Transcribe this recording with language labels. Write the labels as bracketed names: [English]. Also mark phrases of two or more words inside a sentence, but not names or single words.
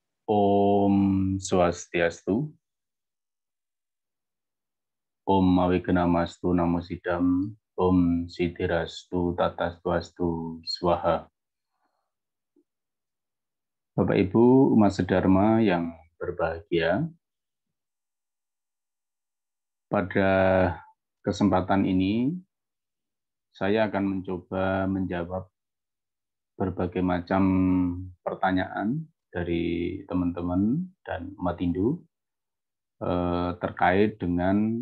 [Sanskrit] Om Swastiastu. Om Awignamastu Namo Sidam. Om Siddhirastu Tatastu Swaha. [Indonesian] Bapak Ibu umat sedharma yang berbahagia, pada kesempatan ini saya akan mencoba menjawab berbagai macam pertanyaan dari teman-teman dan umat Hindu terkait dengan